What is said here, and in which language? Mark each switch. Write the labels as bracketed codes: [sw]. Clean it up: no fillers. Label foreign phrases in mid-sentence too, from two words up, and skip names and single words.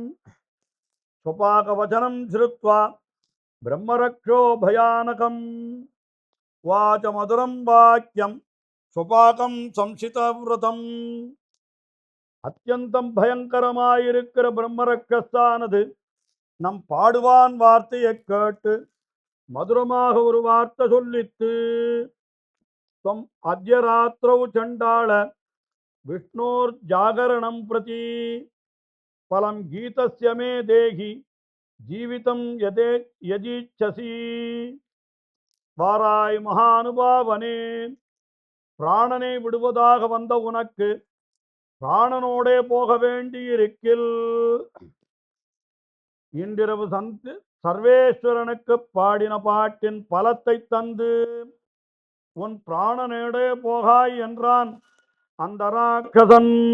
[sa] शुभागवचनं श्रुत्वा ब्रह्मरक्षो भयानकम् वाच मधुरं वाक्यं शुभागं संशितव्रतम्. [ta] அத்தியந்தம் பயங்கரமாயிருக்கிற பிரம்மரக்ஷஸ்தானது நம் பாடுவான் வார்த்தையை கேட்டு மதுரமாக ஒரு வார்த்தை சொல்லித்து. [sa] त्वम् अद्य रात्रौ चण्डाळ विष्णोर्जागरणं प्रति फलं गीतस्य मे देहि जीवितं यदीच्छसि. [ta] வாராய் மகானுபாவனே, பிராணனை விடுவதாக வந்த உனக்கு பிராணனோடே போக வேண்டியிருக்கில் இன்றிரவு சர்வேஸ்வரனுக்கு பாடின பாட்டின் பலத்தை தந்து உன் பிராணனோடே போகாய் என்றான் அந்த ராட்சசன்.